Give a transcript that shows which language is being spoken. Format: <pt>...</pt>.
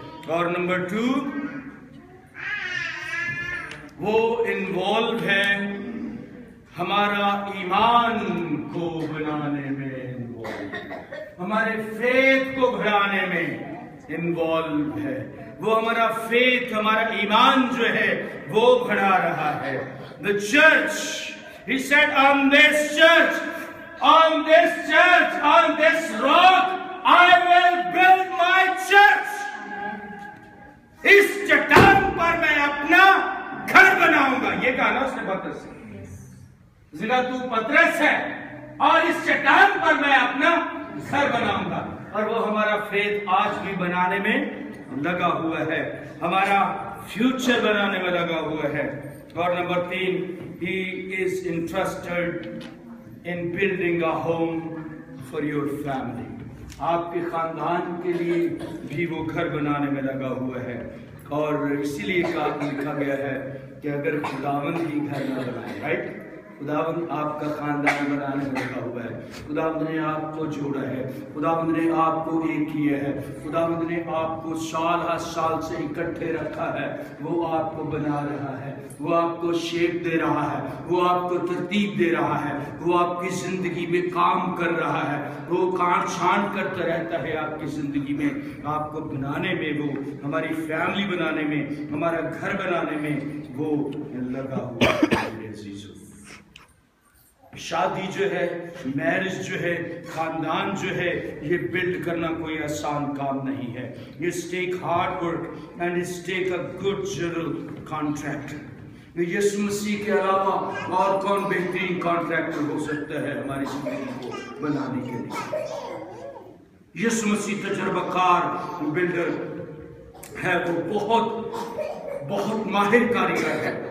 <ur>اور نمبر 2, وہ انوالو ہے ہمارا ایمان کو بنانے میں, ہمارے فیتھ کو بڑھانے میں انوالو ہے. وہ ہمارا فیتھ, ہمارا ایمان جو ہے وہ بڑھا رہا ہے.</ur> <en>The church, he said, on this church, on this rock, I will build my church.</en> <ur>اس چٹان پر میں اپنا گھر بناؤں گا. یہ کہا نا اس نے پترس سے, ذرا تو پترس ہے اور اس چٹان پر میں اپنا گھر بناؤں گا. اور وہ ہمارا فیتھ آج بھی بنانے میں لگا ہوا ہے, ہمارا فیوچر بنانے میں لگا ہوا ہے. اور number 3,</ur> <en>he is interested in building a home for your family.</en> <ur>آپ کے خاندان کے لیے بھی وہ گھر بنانے میں لگا ہوا ہے. اور اسی لیے لکھا گیا ہے کہ اگر خداوند ہی گھر نہ بنائے, رائٹ, خداوند آپ کا خاندان بنانے میں لگا ہوا ہے. خداوند نے آپ کو جوڑا ہے, خداوند نے آپ کو ایک کیا ہے, خداوند نے آپ کو سال ہر سال سے اکٹھے رکھا ہے. وہ آپ کو بنا رہا ہے, وہ آپ کو شیپ دے رہا ہے, وہ آپ کو ترتیب دے رہا ہے, وہ آپ کی زندگی میں کام کر رہا ہے, وہ کام چھان کرتا رہتا ہے آپ کی زندگی میں, آپ کو بنانے میں, وہ ہماری فیملی بنانے میں, ہمارا گھر بنانے میں وہ لگا ہوا ہے. شادی جو ہے, میرج جو ہے, خاندان جو ہے, یہ بلڈ کرنا کوئی آسان کام نہیں ہے.</ur> <en>It's take hard work and it's take a good general contractor.</en> <ur>یسوع مسیح کے علاوہ اور کون بہترین کانٹریکٹر ہو سکتا ہے ہماری زندگی کو بنانے کے لیے؟ یسوع مسیح تجربہ کار بلڈر ہے, وہ بہت ماہر کاریگر ہے.</ur>